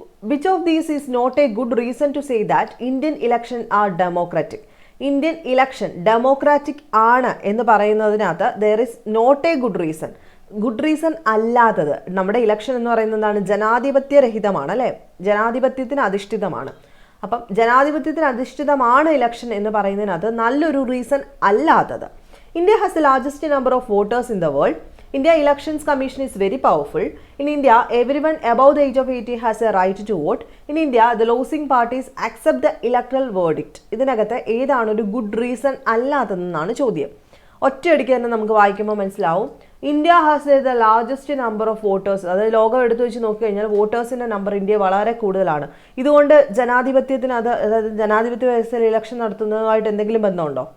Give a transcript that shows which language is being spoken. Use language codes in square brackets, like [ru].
[en] Which of these is not a good reason to say that Indian elections are democratic? [ml] Indian election democratic ആണ് എന്ന് പറയുന്നതിനകത്ത് [en] there is not a good reason. [ml] Good reason അല്ലാത്തത്. നമ്മുടെ election എന്ന് പറയുന്നത് എന്താണ്? ജനാധിപത്യരഹിതമാണ് അല്ലേ, ജനാധിപത്യത്തിന് അധിഷ്ഠിതമാണ്. അപ്പം ജനാധിപത്യത്തിന് അധിഷ്ഠിതമാണ് ഇലക്ഷൻ എന്ന് പറയുന്നതിനകത്ത് നല്ലൊരു റീസൺ അല്ലാത്തത്. [en] India has the largest number of voters in the world. India Elections Commission is very powerful. In India, everyone above the age of 80 has a right to vote. In India, the losing parties accept the electoral verdict. [ml] ഇതിനകത്ത് ഏതാണ് ഒരു good reason അല്ലാത്തതെന്നാണ് ചോദ്യം. ഒറ്റയടിക്ക് തന്നെ നമുക്ക് വായിക്കുമ്പോൾ മനസ്സിലാവും. [en] India has the largest number of voters. [ml] അതായത് ലോകം എടുത്തു വെച്ച് നോക്കിക്കഴിഞ്ഞാൽ വോട്ടേഴ്സിൻ്റെ നമ്പർ ഇന്ത്യ വളരെ കൂടുതലാണ്. ഇതുകൊണ്ട് ജനാധിപത്യത്തിന് അതായത് ജനാധിപത്യ വ്യവസ്ഥയിൽ ഇലക്ഷൻ നടത്തുന്നതുമായിട്ട് എന്തെങ്കിലും ബന്ധമുണ്ടോ?